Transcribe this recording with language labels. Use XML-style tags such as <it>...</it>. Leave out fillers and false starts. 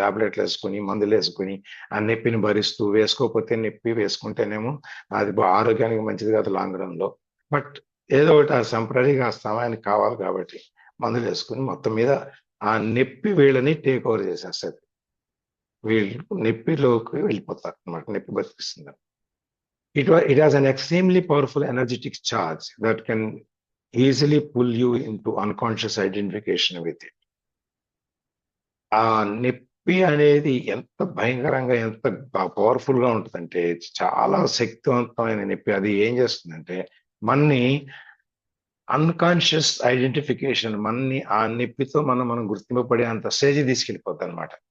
<te>టాబ్లెట్లు వేసుకుని, మందులు వేసుకుని ఆ నొప్పిని భరిస్తూ, వేసుకోకపోతే నొప్పి, వేసుకుంటేనేమో అది ఆరోగ్యానికి మంచిది కాదు లాంగ్ రన్ లో. బట్ ఏదో ఒకటి ఆ సంప్రదిగా ఆ సమయానికి కావాలి కాబట్టి మందులు వేసుకుని మొత్తం మీద ఆ నొప్పి వీళ్ళని టేక్ ఓవర్ చేసేస్తుంది. వీళ్ళు నొప్పిలోకి వెళ్ళిపోతారు అనమాట. నొప్పి బతికిస్తుంది.</te> <en>It has an extremely powerful energetic charge that can easily pull you into unconscious identification with it.</en> <te>ఆ నొప్పి అనేది ఎంత భయంకరంగా, ఎంత పవర్ఫుల్ గా ఉంటుందంటే, చాలా శక్తివంతమైన నొప్పి. అది ఏం చేస్తుందంటే మనని అన్కాన్షియస్ ఐడెంటిఫికేషన్, మనని ఆ నొప్పితో మనం గుర్తింపబడే అంత స్టేజ్ తీసుకెళ్ళిపోతుంది అనమాట.</te>